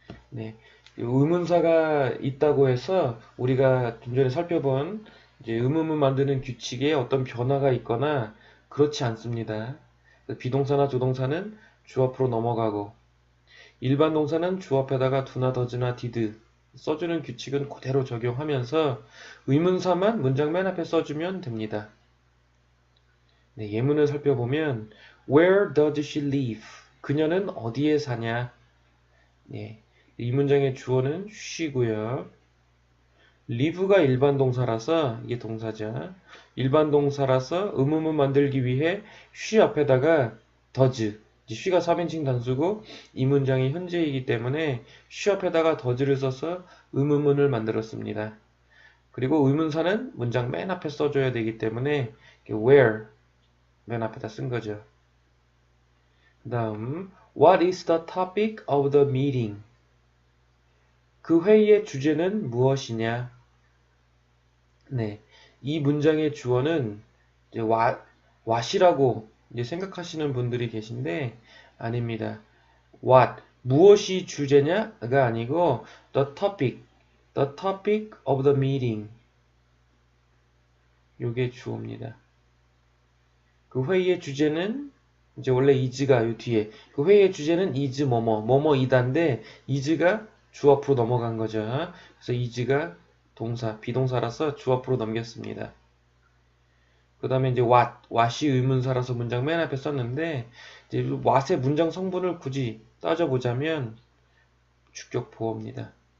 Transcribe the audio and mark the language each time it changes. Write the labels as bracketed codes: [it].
[ko] 네, 의문사가 있다고 해서 우리가 좀 전에 살펴본 이제 의문문 만드는 규칙에 어떤 변화가 있거나 그렇지 않습니다. 비동사나 조동사는 주 앞으로 넘어가고 일반 동사는 주 앞에다가 do나 does나 did 써주는 규칙은 그대로 적용하면서 의문사만 문장 맨 앞에 써주면 됩니다. 네, 예문을 살펴보면 [en] Where does she live? [ko] 그녀는 어디에 사냐? 네, 이 문장의 주어는 she고요. live가 일반 동사라서 이게 동사죠. 일반 동사라서 의문문 만들기 위해 she 앞에다가 does she가 3인칭 단수고 이 문장이 현재이기 때문에 she 앞에다가 does를 써서 의문문을 만들었습니다. 그리고 의문사는 문장 맨 앞에 써줘야 되기 때문에 where 맨 앞에다 쓴 거죠. 그 다음 [en] What is the topic of the meeting? [ko] 그 회의의 주제는 무엇이냐? 네, 이 문장의 주어는 이제 what이라고 이제 생각하시는 분들이 계신데 아닙니다. What 무엇이 주제냐가 아니고 [en] the topic of the meeting [ko] 요게 주어입니다. 그 회의의 주제는 이제 원래 is가 요 뒤에 그 회의의 주제는 is 뭐뭐이다인데 is가 주 앞으로 넘어간 거죠. 그래서 is가 동사, 비동사라서 주 앞으로 넘겼습니다. 그 다음에 이제 what이 의문사라서 문장 맨 앞에 썼는데 이제 what의 문장 성분을 굳이 따져보자면 주격 보어입니다.